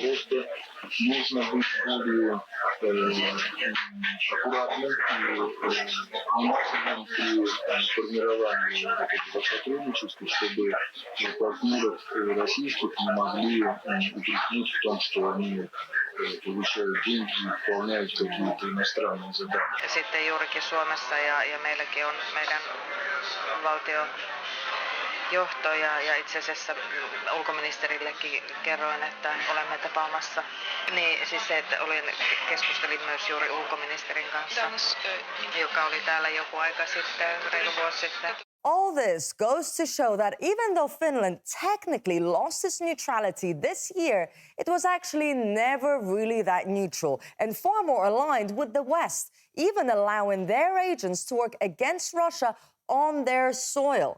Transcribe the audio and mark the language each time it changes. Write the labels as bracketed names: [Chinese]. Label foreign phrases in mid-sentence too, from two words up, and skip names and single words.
[Russian] Просто нужно быть более аккуратным и внимательным при формировании этого сотрудничества, чтобы партнеров российских не могли упрекнуть в том, что они получают деньги и выполняют какие-то иностранные задания. [Finnish] Sitten juurikin Suomessa ja meilläkin on meidän valtiojohto ja itse asiassa ulkoministerillekin kerroin, että olemme tapaamassa. Niin siis se, että keskustelin myös juuri ulkoministerin kanssa, joka oli täällä joku aika sitten, reilu vuosi sitten. [English] All this goes to show that even though Finland technically lost its neutrality this year, it was actually never really that neutral and far more aligned with the West, even allowing their agents to work against Russia on their soil.